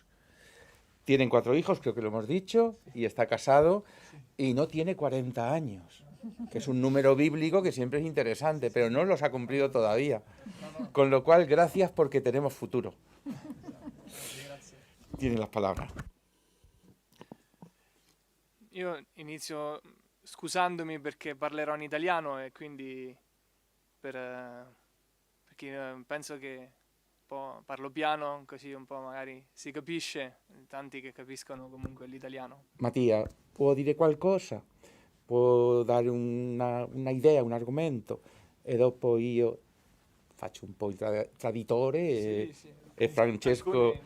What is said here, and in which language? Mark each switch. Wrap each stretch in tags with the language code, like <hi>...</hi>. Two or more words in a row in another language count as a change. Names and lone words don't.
<es>Tienen 4 hijos, creo que lo hemos dicho, y está casado y no tiene 40 años, que es un número bíblico que siempre es interesante, pero no los ha cumplido todavía. Con lo cual, gracias porque tenemos futuro. Tienen las palabras.</es> <it>Io inizio scusandomi perché parlerò in italiano e quindi perché penso che un po' parlo piano, così un po' magari si capisce, tanti che capiscono comunque l'italiano. Mattia, può dire qualcosa? Può dare una idea, un argomento e dopo io faccio un po' il traditore e Francesco</it>